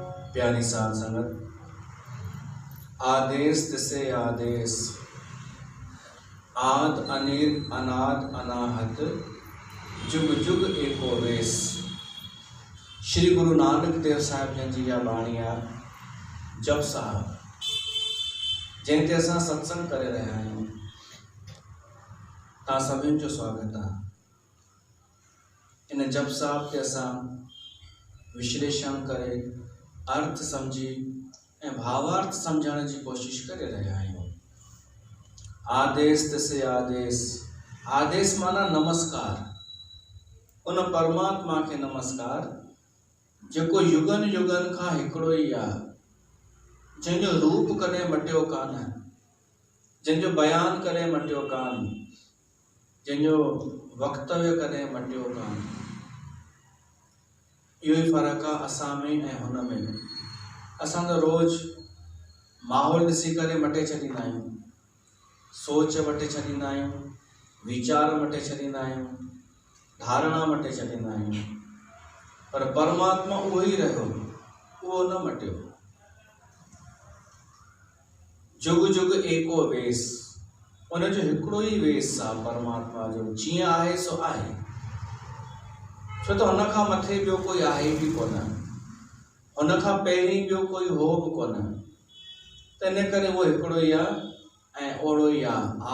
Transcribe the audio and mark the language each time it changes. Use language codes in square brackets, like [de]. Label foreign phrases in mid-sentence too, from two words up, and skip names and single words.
[sd] प्यारी साध संगत, [pa] ਆਦੇਸੁ ਤਿਸੈ ਆਦੇਸੁ, ਆਦਿ ਅਨੀਲੁ ਅਨਾਦਿ ਅਨਾਹਤਿ, ਜੁਗੁ ਜੁਗੁ ਏਕੋ ਵੇਸੁ। [sd] श्री गुरु नानक देव साहिब जन जी जा बाणी आहे जप साहब, जंहिं ते असां सत्संग करे रहिया आहियूं। तव्हां सभिनि जो स्वागत आहे। इन जप साहब ते असां विश्लेषण करे, अर्थ समझी ऐं भावार्थ समझण जी कोशिश करे रहिया आहियूं। [pa] ਆਦੇਸੁ ਤਿਸੈ ਆਦੇਸੁ, [sd] आदेश माना नमस्कार। उन परमात्मा के नमस्कार जेको युगन युगन खां हिकिड़ो ई आहे, जंहिंजो रूप कॾहिं मटियो कान, जंहिंजो बयान कॾहिं मटियो कान, जंहिंजो वक्तव्य कॾहिं मटियो कान। इहो ई फ़र्क़ु आहे असां में ऐं हुन में। असां त रोज़ माहौल ॾिसी करे मटे छॾींदा आहियूं, सोच मटे छॾींदा आहियूं, वीचार मटे छॾींदा आहियूं, धारणा मटे छॾींदा आहियूं। पर परमात्मा उहो ई रहियो, उहो न मटियो। [pa] ਜੁਗੁ ਜੁਗੁ ਏਕੋ ਵੇਸੁ, [sd] उनजो हिकिड़ो ई वेस आहे परमात्मा जो। जीअं आहे सो आहे, छो त हुन खां मथे ॿियो कोई आहे बि कोन, हुन खां पहिरीं ॿियो कोई हो बि कोन। त इन करे उहो हिकिड़ो ई आहे ऐं ओड़ो ई आहे।